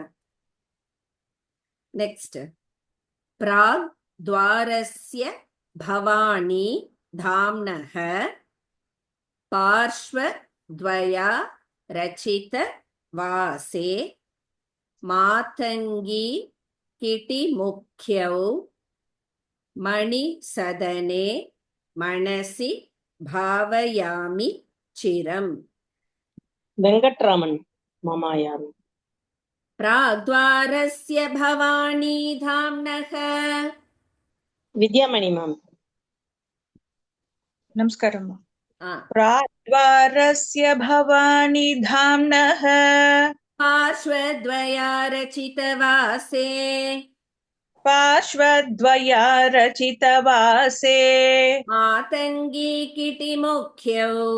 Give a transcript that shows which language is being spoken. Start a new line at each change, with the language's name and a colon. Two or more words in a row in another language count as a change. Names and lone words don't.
Sanskrit: நெக்ஸ்ட், प्राग् द्वारस्य भवानी धाम्नः पार्श्वद्वया रचित वासे मातङ्गी किटि मुख्यौ मणि सदने मनसि भावयामि चिरम्.
Tamil: வெங்கட்ராமன் மாமா யாரு?
Sanskrit: प्राग्द्वारस्य भवानी धाम्नः.
Tamil: வித்யாமணி மேம். நமஸ்காரம். ஆ.
Sanskrit: प्राग्द्वारस्य भवानी धाम्नः पार्श्वद्वया रचितवासे पार्श्वद्वया रचितवासे मातङ्गी किटिमुख्यौ